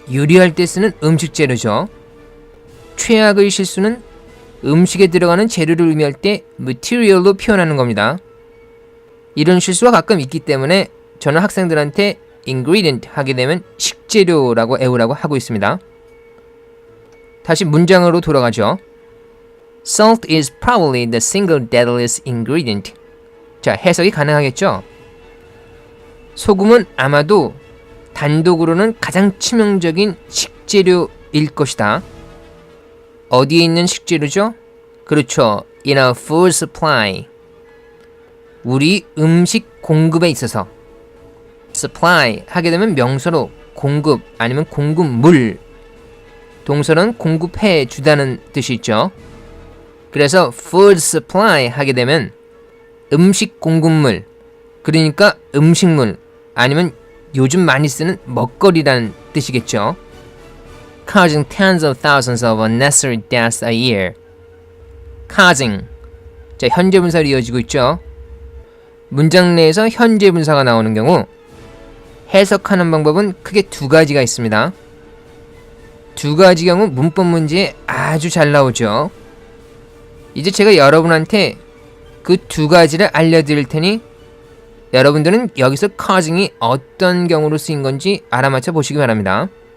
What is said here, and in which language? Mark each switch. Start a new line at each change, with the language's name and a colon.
Korean: 요리할 때 쓰는 음식 재료죠. 최악의 실수는 음식에 들어가는 재료를 의미할 때 material로 표현하는 겁니다. 이런 실수가 가끔 있기 때문에 저는 학생들한테 ingredient 하게 되면 식재료라고 외우라고 하고 있습니다. 다시 문장으로 돌아가죠.
English: Salt is probably the single deadliest ingredient.
Korean: 자, 해석이 가능하겠죠? 소금은 아마도 단독으로는 가장 치명적인 식재료일 것이다. 어디에 있는 식재료죠? 그렇죠.
English: In our food supply.
Korean: 우리 음식 공급에 있어서. supply 하게 되면 명사로 공급 아니면 공급물. 동사는 공급해 주다는 뜻이 있죠. 그래서 food supply 하게 되면 음식 공급물, 그러니까 음식물 아니면 요즘 많이 쓰는 먹거리라는 뜻이겠죠.
English: causing tens of thousands of unnecessary deaths a year. causing.
Korean: 자, 현재 분사로 이어지고 있죠. 문장 내에서 현재 분사가 나오는 경우 해석하는 방법은 크게 두 가지가 있습니다. 두 가지 경우 문법 문제에 아주 잘 나오죠. 이제 제가 여러분한테 그 두 가지를 알려드릴 테니 여러분들은 여기서 causing이 어떤 경우로 쓰인 건지 알아맞혀 보시기 바랍니다.